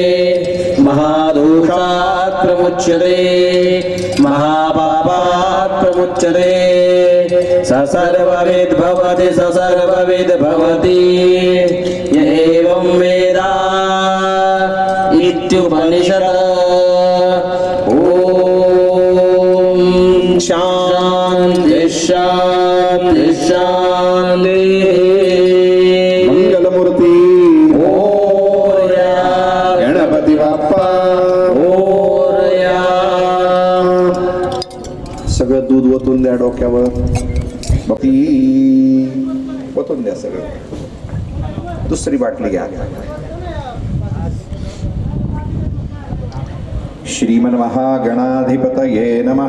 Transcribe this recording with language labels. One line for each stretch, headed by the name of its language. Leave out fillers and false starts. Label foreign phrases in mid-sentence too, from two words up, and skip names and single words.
Sanskrit: महादोषात् प्रमुच्यते महापापात् प्रमुच्यते स सर्वविद् भवति स सर्वविद् भवति य एवं वेद इत्युपनिषत् ॐ शान्ति शान्ति शान्तिः मंगलमूर्ती
Marathi: मोरया गणपती बाप्पा मोरया सगळं दूध ओतून द्या डोक्यावर बाकी ओतून द्या सगळं दुसरी बाटली घ्या श्रीमन्महागणाधिपतये नमः.